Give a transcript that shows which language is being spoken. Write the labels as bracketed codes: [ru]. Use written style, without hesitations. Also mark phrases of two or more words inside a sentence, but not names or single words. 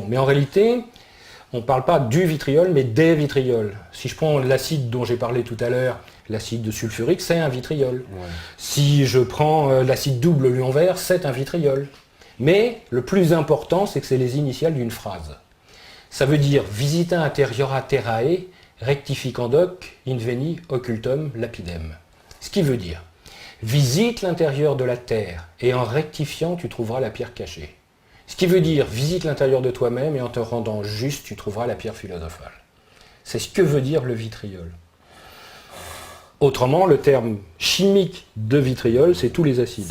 [fr] Mais en réalité, on ne parle pas du vitriol, mais des vitriols. Si je prends l'acide dont j'ai parlé tout à l'heure, l'acide sulfurique, c'est un vitriol. Ouais. Si je prends l'acide double lion vert, c'est un vitriol. Mais le plus important, c'est que c'est les initiales d'une phrase. Ça veut dire « [la] visita interiora terrae, rectificandoc, inveni occultum lapidem ». [fr] Ce qui veut dire « visite l'intérieur de la terre, et en rectifiant, tu trouveras la pierre cachée ». Ce qui veut dire « visite l'intérieur de toi-même, et en te rendant juste, tu trouveras la pierre philosophale ». C'est ce que veut dire le vitriol. Autrement, le terme chimique de vitriol, c'est tous les acides.